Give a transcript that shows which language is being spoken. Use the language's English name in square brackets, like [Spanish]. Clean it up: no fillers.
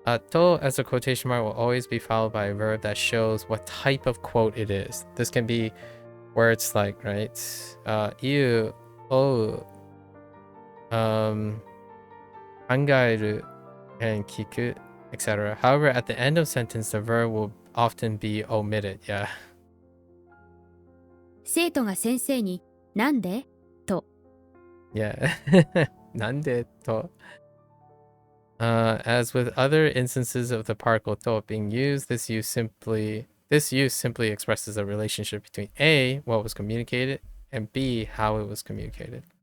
[English] To as a quotation mark will always be followed by a verb that shows what type of quote it is. This can be words like, right? You, oh, 考える and 聞く, etc. However, at the end of sentence, the verb will often be omitted. Yeah. [Japanese] 生徒が先生になんでと。 Yeah. なんでと. [English] As with other instances of the particle to being used, this use simply expresses a relationship between A, what was communicated, and B, how it was communicated.